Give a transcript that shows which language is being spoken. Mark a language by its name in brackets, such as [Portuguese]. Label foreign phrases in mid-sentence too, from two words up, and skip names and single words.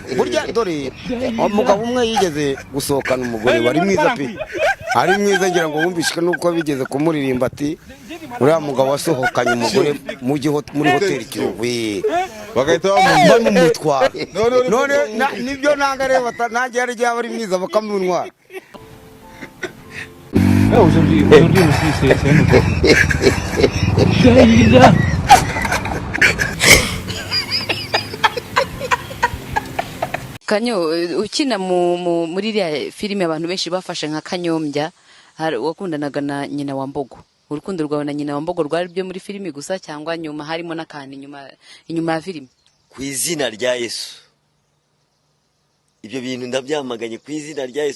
[Kinyarwanda] Burya dore umugabo umwe yigeze gusohokana umugore wari mwiza pe. Ari mwiza ngira ngo wumvishike nuko bigeze kumuririmba ati uriya mugabo wasohokanye umugore muri hoteli Kiyovu. Bagahita bamumutwara. None nibyo nangareba nanjye yari ari mwiza bakamunwara. [French] Aujourd'hui aussi c'est un autre. [Kinyarwanda] Kanyo ukina muri iriya filime abantu benshi bafashe nka Kanyombya wakundanaga na nyina wa Mbogo. Urukundo rwawe na nyina wa Mbogo rwari byo muri filime gusa cyangwa nyuma harimo n'akandi inyuma ya filime? Ku izina rya Yesu. Ibyo bintu ndabyamaganye ku izina rya Yesu.